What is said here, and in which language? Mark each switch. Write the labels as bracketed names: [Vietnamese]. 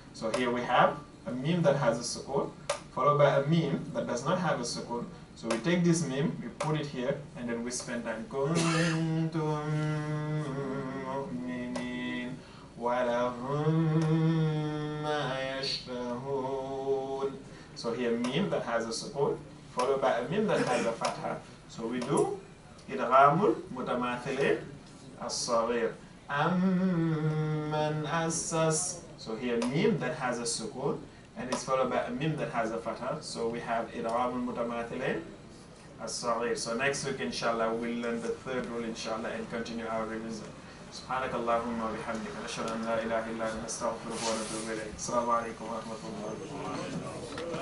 [English] So here we have a meme that has a sukun followed by a meme that does not have a sukun. So we take this meme, we put it here, and then we spend time. [Arabic] كنتم مؤمنين ولهم ما يشتهون. [English] So here meme that has a sukun followed by a meme that has a fatha. So we do إدغام المتماثلين الصغير. [Arabic] أمن أسس. [English] So here meme that has a sukun and it's followed by a meme that has a fatha. So we have إدغام المتماثلين الصغير. So next week inshallah we'll learn the third rule inshallah and continue our revision. [Arabic] سبحانك اللهم وبحمدك نشهد أن لا إله إلا أنت نستغفرك ونتوب إليك. السلام عليكم ورحمة الله وبركاته.